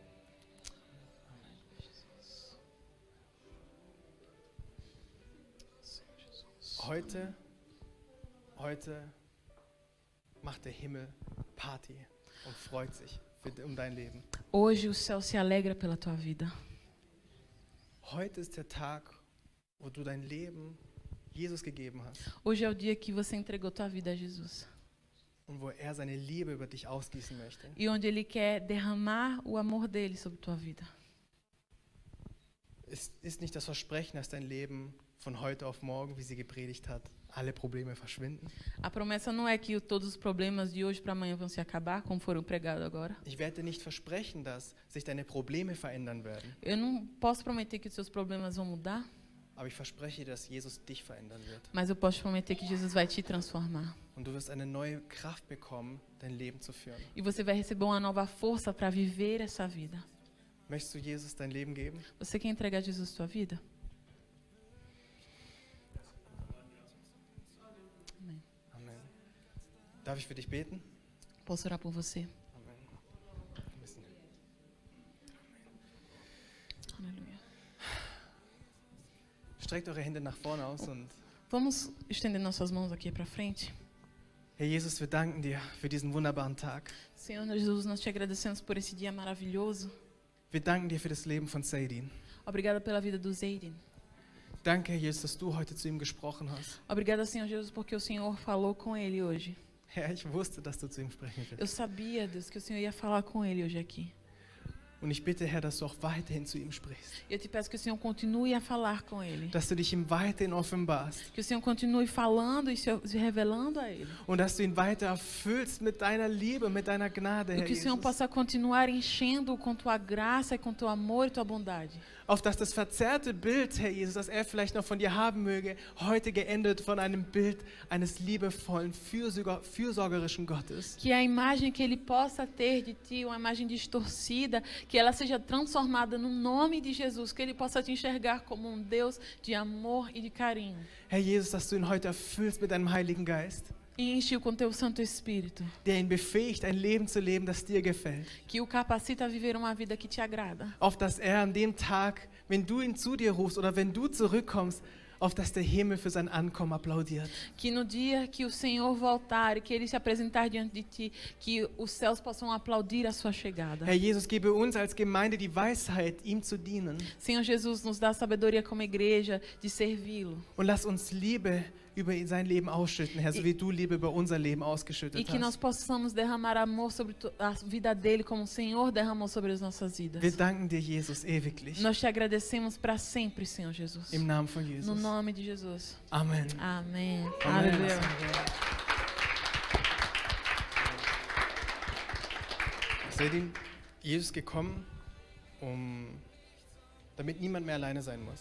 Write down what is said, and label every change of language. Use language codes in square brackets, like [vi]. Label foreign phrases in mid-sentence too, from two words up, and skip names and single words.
[de] Heute macht der Himmel Party und freut sich um dein Leben. [pt] Hoje o céu se alegra pela tua vida. [de] Heute ist der Tag, wo du dein Leben Jesus gegeben hast [pt] Hoje é o dia que você entregou tua vida a Jesus. [de] und wo er seine Liebe über dich ausgießen möchte. [pt] E onde Ele quer derramar o amor dele sobre tua vida. [de] Es ist nicht das Versprechen, dass dein Leben von heute auf morgen, wie sie gepredigt hat, alle Probleme verschwinden. [pt] A promessa não é que todos os problemas de hoje para amanhã vão se acabar, como foram pregados agora. [de] Ich werde dir nicht versprechen, dass sich deine Probleme verändern werden, [pt] Eu não posso prometer que os seus problemas vão mudar, [de] aber ich verspreche dir, dass Jesus dich verändern wird. [pt] mas eu posso prometer que Jesus vai te transformar. [de] Und du wirst eine neue Kraft bekommen, dein Leben zu führen. [pt] E você vai receber uma nova força para viver essa vida. [de] Möchtest du Jesus dein Leben geben? [pt] Você quer entregar a Jesus tua vida? Amém. [de] Amen. Darf ich für dich beten? [pt] Posso orar por você? [de] Amen. [pt] Aleluia. [de] Streckt eure Hände nach vorne aus und [pt] Vamos estender nossas mãos aqui para frente. [de] Herr Jesus, wir danken dir für diesen wunderbaren Tag. [pt] Senhor Jesus, nós te agradecemos por esse dia maravilhoso. [de] Wir danken dir für das Leben von Seidin. [pt] Obrigada pela vida do Zeiden. [de] Danke, Herr Jesus, dass du heute zu ihm gesprochen hast. [pt] Obrigada, Senhor Jesus, porque o Senhor falou com ele hoje. [de] Herr, ich wusste, dass du zu ihm sprechen [pt] Eu [de] wirst. [pt] sabia, Deus, que o Senhor ia falar com ele hoje aqui. [de] Und ich bitte, Herr, dass du auch weiterhin zu ihm sprichst. [pt] Eu te peço que o Senhor continue a falar com ele. [de] Dass du dich ihm weiterhin offenbarst. [pt] Que o Senhor continue falando e se revelando a ele. [de] Und dass du ihn weiter erfüllst mit deiner Liebe, mit deiner Gnade, [pt] E [de] Herr [pt] que o Senhor [de] Jesus. [pt] possa continuar enchendo com tua graça, com teu amor e tua bondade. [de] Auf dass das verzerrte Bild, Herr Jesus, das er vielleicht noch von dir haben möge, heute geendet von einem Bild eines liebevollen, fürsorgerischen Gottes. [pt] Que a imagem que ele possa ter de ti, uma imagem distorcida, que ela seja transformada no nome de Jesus, que ele possa te enxergar como um Deus de amor e de carinho. [de] Herr Jesus, dass du ihn heute erfüllst mit deinem Heiligen Geist. [pt] e enche-o com teu Santo Espírito, [de] der ihn befähigt, ein Leben zu leben, das dir gefällt. [pt] que o capacita a viver uma vida que te agrada. [de] Auf dass an dem Tag, wenn du ihn zu dir rufst oder wenn du zurückkommst, auf dass der Himmel für sein Ankommen applaudiert. [pt] Que no dia que o Senhor voltar e que Ele se apresentar diante de ti, que os céus possam aplaudir a sua chegada. [de] Herr Jesus, gebe uns als Gemeinde die Weisheit, ihm zu dienen. [pt] Senhor Jesus, nos dá sabedoria como igreja de servi-lo. [de] Und lass uns Liebe über sein Leben ausschütten, Herr, so wie du Liebe über unser Leben [pt] E [de] ausgeschüttet [pt] que nós [de] hast. [pt] possamos derramar amor sobre a vida dele, como o Senhor derramou sobre as nossas vidas. [de] Wir danken dir, Jesus, ewiglich. [pt] Nós te agradecemos para sempre, Senhor Jesus. [de] Im Namen von [pt] No [de] Jesus. [pt] nome de Jesus. [de] Amen. [pt] Amém. [de] Amen. [pt] Aleluia. [de] Seht ihr, Jesus ist gekommen, damit niemand mehr alleine sein muss.